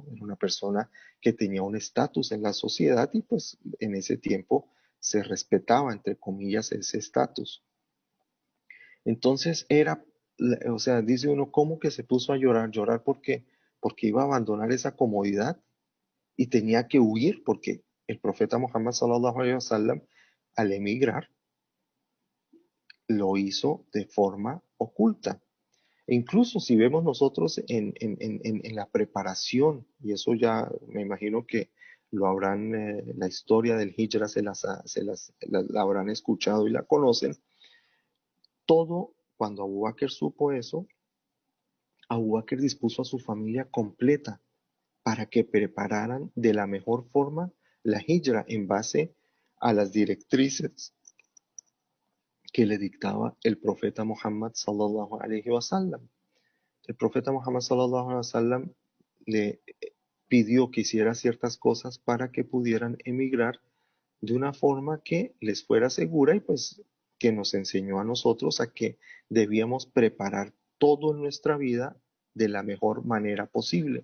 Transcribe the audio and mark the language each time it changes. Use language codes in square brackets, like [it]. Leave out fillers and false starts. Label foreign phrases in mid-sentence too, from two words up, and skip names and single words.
[es] Era una persona que tenía un estatus en la sociedad y pues en ese tiempo se respetaba, entre comillas, ese estatus. Entonces era, o sea, dice uno, ¿cómo que se puso a llorar? Llorar porque iba a abandonar esa comodidad y tenía que huir porque el profeta Muhammad [ar] صلى الله عليه وسلم [es] al emigrar lo hizo de forma oculta. E incluso si vemos nosotros en la preparación, y eso ya me imagino que lo habrán, la historia del Hijra la habrán escuchado y la conocen, todo, cuando Abu Bakr supo eso, Abu Bakr dispuso a su familia completa para que prepararan de la mejor forma la hijra en base a las directrices que le dictaba el profeta Muhammad [ar] صلى الله عليه وسلم. [es] El profeta Muhammad [ar] صلى الله عليه وسلم [es] le pidió que hiciera ciertas cosas para que pudieran emigrar de una forma que les fuera segura y pues que nos enseñó a nosotros a que debíamos preparar todo en nuestra vida de la mejor manera posible.